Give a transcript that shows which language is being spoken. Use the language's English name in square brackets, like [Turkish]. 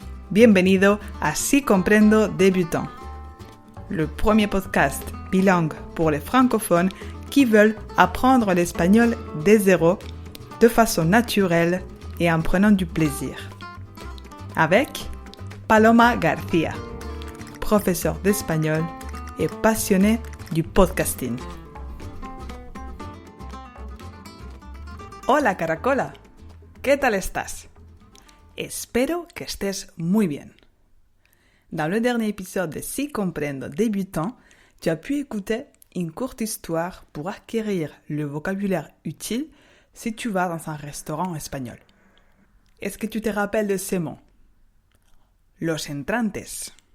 [Spanish] Bienvenido [French] à Si Comprendo Débutant, le premier podcast bilingue pour les francophones qui veulent apprendre l'espagnol dès zéro, de façon naturelle et en prenant du plaisir. Avec Paloma García, professeure d'espagnol et passionnée du podcasting. [Spanish] Hola Caracola, ¿qué tal estás? Espero que estés muy bien. [French] Dans le dernier épisode de Si Comprendo Débutant, tu as pu écouter une courte histoire pour acquérir le vocabulaire utile si tu vas dans un restaurant espagnol. Est-ce que tu te rappelles de ces mots? [Spanish] Los entrantes.